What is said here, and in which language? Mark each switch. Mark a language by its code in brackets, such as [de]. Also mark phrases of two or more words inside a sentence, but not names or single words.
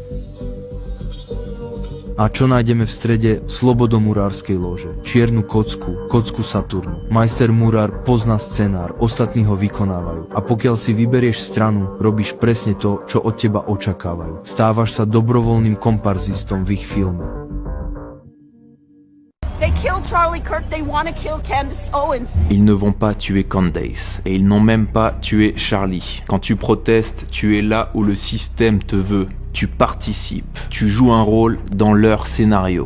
[sk] A čo nájdeme v strede slobodomurárskej lože? Čiernu kocku, kocku Saturnu. Majster murár pozná scenár, ostatní ho vykonávajú. A pokiaľ si vyberieš stranu, robíš presne to, čo od teba očakávajú. Stávaš sa dobrovoľným komparzistom v ich filme. [fr] Ils ne vont pas tuer Candace, et ils n'ont même pas tué Charlie. Quand tu protestes, tu es là où le système te veut. Tu participes, tu joues un rôle dans leur scénario.